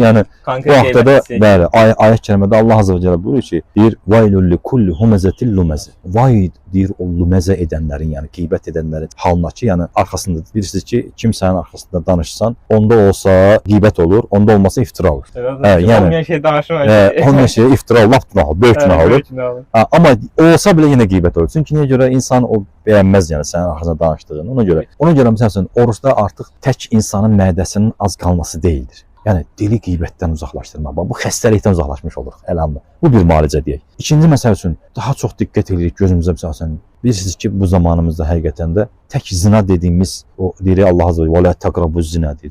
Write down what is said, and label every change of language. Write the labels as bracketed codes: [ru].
[az] Yəni bu haqda da bəli, ayət kərimədə Allah Azza və Cəllə buyurur ki, deyir: [ar] "Vaylul likulli humazatil lumaz." [az] Vay deyir o lumazə edənlərin, yəni qeybət edənlərin halına ki, yəni arxasında bilirsiniz ki, kimsənin arxasında danışsan, onda olsa qeybət olur, onda olmasa iftira olur. Yəni olmayan şey danışmaq. Olmayan şey iftira, laf günahı, böyük günah olur. Amma olsa belə yenə qeybət olur. Çünki niyə görə insan o bəyənməz yəni sənin arxasında danışdığını. Ona görə məsələn oruçda artıq tək insanın mədəsinin az qalması deyildir. Yəni dili qeybətdən uzaqlaşdırmaq. Bu xəstəlikdən uzaqlaşmış oluruq əlhamdülillah. Bu bir müalicə deyək. İkinci məsəl üçün daha çox diqqət edirik gözümüzə məsələn. Bilirsiniz ki, bu zamanımızda həqiqətən də tək zina dediyimiz o deyir Allah azza və [ar] la taqrabuz zina [az] deyir.